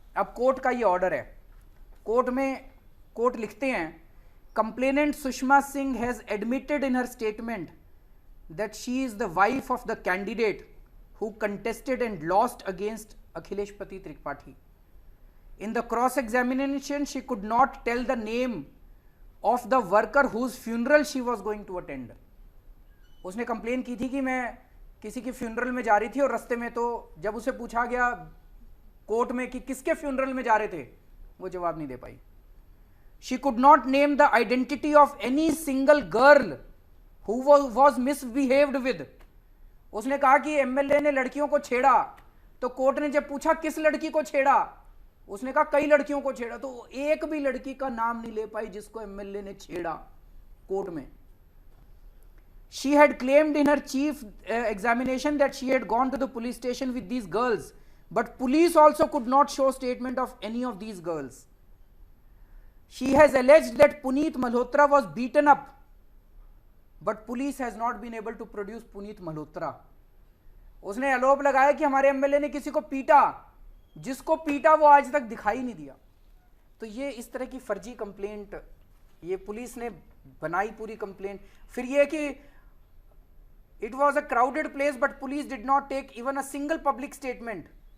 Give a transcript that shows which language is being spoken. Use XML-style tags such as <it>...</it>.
<hi>अब कोर्ट का ये ऑर्डर है। कोर्ट लिखते हैं,</hi> <en>Complainant Sushma Singh has admitted in her statement that she is the wife of the candidate who contested and lost against Akhilesh Pati Tripathi. In the cross examination, she could not tell the name of the worker whose funeral she was going to attend.</en> <hi>उसने complain की थी कि मैं किसी के funeral में जा रही थी, और रास्ते में तो जब उसे पूछा गया कोर्ट में कि किसके फ्यूनरल में जा रहे थे, वो जवाब नहीं दे पाई।</hi> <en>She could not name the identity of any single girl who was misbehaved with.</en> <hi>उसने कहा कि एमएलए ने लड़कियों को छेड़ा, तो कोर्ट ने जब पूछा किस लड़की को छेड़ा, उसने कहा कई लड़कियों को छेड़ा, तो एक भी लड़की का नाम नहीं ले पाई जिसको एमएलए ने छेड़ा कोर्ट में।</hi> <en>She had claimed in her chief examination that she had gone to the police station with these girls, but police also could not show statement of any of these girls. She has alleged that Puneet Malhotra was beaten up, but police has not been able to produce Puneet Malhotra.</en> <hi>उसने आरोप लगाया कि हमारे MLA ने किसी को पीटा, जिसको पीटा वो आज तक दिखाई नहीं दिया। तो ये इस तरह की फर्जी कंप्लेंट ये पुलिस ने बनाई, पूरी कंप्लेंट। फिर ये कि</hi> <en>It was a crowded place but police did not take even a single public statement.</en>